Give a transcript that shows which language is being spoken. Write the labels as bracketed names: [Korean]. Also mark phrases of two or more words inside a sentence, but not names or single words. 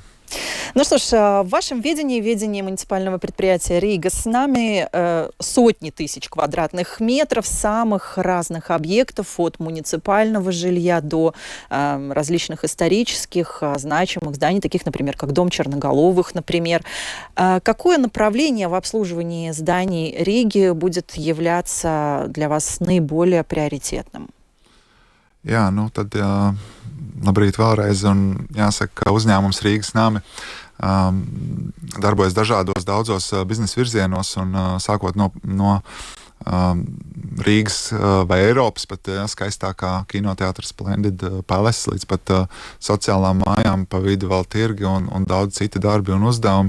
[Russian] Ну что ж, в вашем ведении муниципального предприятия «Рига с нами» сотни тысяч квадратных метров самых разных объектов, от муниципального жилья до различных исторических, значимых зданий, таких, например, как Дом Черноголовых, например. Какое направление в обслуживании зданий Риги будет являться для вас наиболее приоритетным? [Latvian] Jā, tad labrīt vēlreiz. Un jāsaka, ka uzņēmums Rīgas nami darbojas daudzos biznesa virzienos, un sākot no Rīgas vai Eiropas pat skaistākā kinoteātris Splendid Palace līdz pat sociālām mājām, pa vidu vēl tirgi un daudz citi darbi un uzdevumi.